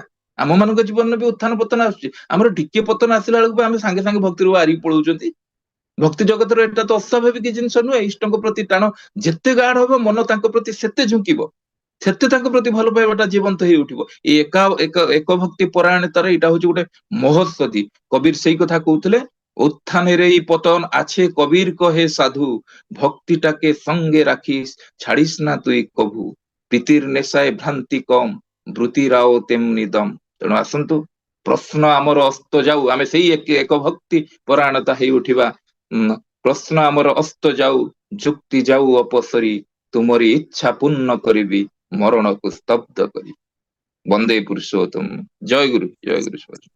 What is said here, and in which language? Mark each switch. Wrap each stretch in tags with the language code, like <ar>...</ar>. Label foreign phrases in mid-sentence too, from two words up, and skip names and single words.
<or>ଆମ ମାନଙ୍କ ଜୀବନରେ ବି ଉତ୍ଥାନ ପତନ ଆସୁଛି, ଆମର ଟିକେ ପତନ ଆସିଲା ବେଳକୁ ବି ଆମେ ସାଙ୍ଗେ ସାଙ୍ଗେ ଭକ୍ତିରୁ ବାହାରିକି ପଳଉଛନ୍ତି। ଭକ୍ତି ଜଗତର ଏଟା ତ ଅସ୍ୱାଭାବିକ ଜିନିଷ ନୁହେଁ। ଈଷ୍ଟଙ୍କ ପ୍ରତି ଟାଣ ଯେତେ ଗାଢ ହବ, ମନ ତାଙ୍କ ପ୍ରତି ସେତେ ଝୁଙ୍କିବ, ସେତେ ତାଙ୍କ ପ୍ରତି ଭଲ ପାଇବାଟା ଜୀବନ୍ତ ହେଇ ଉଠିବ। ଏଇ ଏକ ଭକ୍ତି ପରାୟଣତାର ଏଇଟା ହଉଛି ଗୋଟେ ମହୋଷଧି। କବିର ସେଇ କଥା କହୁଥିଲେ,</or> <bn>উত্থানের এই পতন আছে কবির কহে সাধু, ভক্তিটাকে সঙ্গে রাখিস, ছাড়িস না তুই কভু, প্রীতির নেশায় ভ্রান্তি কম, ব্রুতিরাও তেমনি দম।</bn> <or>ତେଣୁ ଆସନ୍ତୁ, ପ୍ରଶ୍ନ ଆମର ଅସ୍ତ ଯାଉ, ଆମେ ସେଇ ଏକ ଭକ୍ତି ପରାୟଣତା ହେଇ ଉଠିବା। ପ୍ରଶ୍ନ ଆମର ଅସ୍ତ ଯାଉ, ଯୁକ୍ତି ଯାଉ ଅପସରି, ତୁମରି ଇଚ୍ଛା ପୂର୍ଣ୍ଣ କରିବି, ମରଣକୁ ସ୍ତବ୍ଧ କରିବି। ବନ୍ଦେ ପୁରୁଷୋତ୍ତମ। ଜୟ ଗୁରୁ, ଜୟ ଗୁରୁ।</or>